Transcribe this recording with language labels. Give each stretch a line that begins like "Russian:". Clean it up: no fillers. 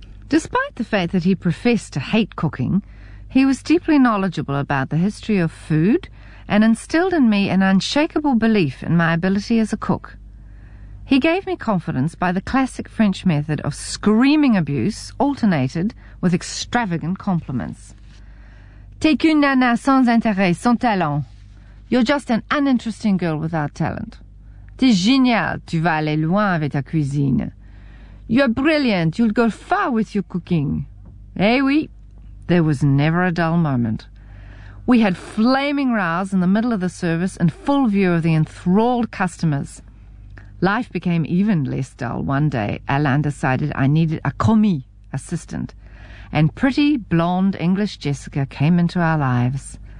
English: Despite the fact that he professed to hate cooking, he was deeply knowledgeable about the history of food and instilled in me an unshakable belief in my ability as a cook. He gave me confidence by the classic French method of screaming abuse alternated with extravagant compliments.
French: T'es qu'une nana sans intérêt, sans talent.
English: You're just an uninteresting girl without talent.
French: T'es génial, tu vas aller loin avec ta cuisine.
English: You're brilliant, you'll go far with your cooking.
French: Eh oui,
English: there was never a dull moment. We had flaming rows in the middle of the service in full view of the enthralled customers. Life became even less dull one day. Alain decided I needed a commis assistant, and pretty blonde English Jessica came into our lives.